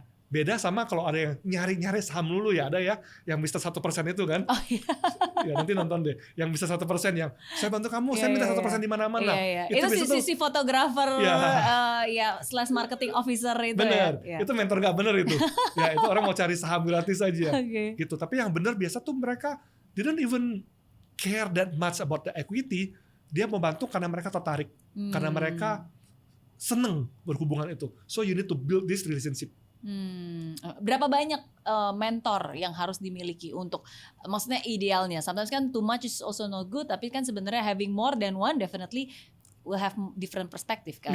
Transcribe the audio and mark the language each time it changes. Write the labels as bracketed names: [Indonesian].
[Indonesian] Beda sama kalau ada yang nyari-nyari saham dulu ya, ada ya yang bisa 1% itu kan. Ya nanti nonton deh, yang bisa 1% yang saya bantu kamu, saya minta 1% di mana-mana. Itu si fotografer slash marketing officer itu. Bener, itu mentor nggak bener itu. Ya itu orang mau cari saham gratis aja. Gitu. Tapi yang bener biasa tuh mereka [English] didn't even care that much about the equity. [Indonesian] Dia membantu karena mereka tertarik, karena mereka seneng berhubungan itu. [English] So you need to build this relationship. [Indonesian] Berapa banyak mentor yang harus dimiliki untuk, maksudnya idealnya? [English] Sometimes kan too much is also not good, [Indonesian] tapi kan sebenarnya [English] having more than one definitely will have different perspective kan?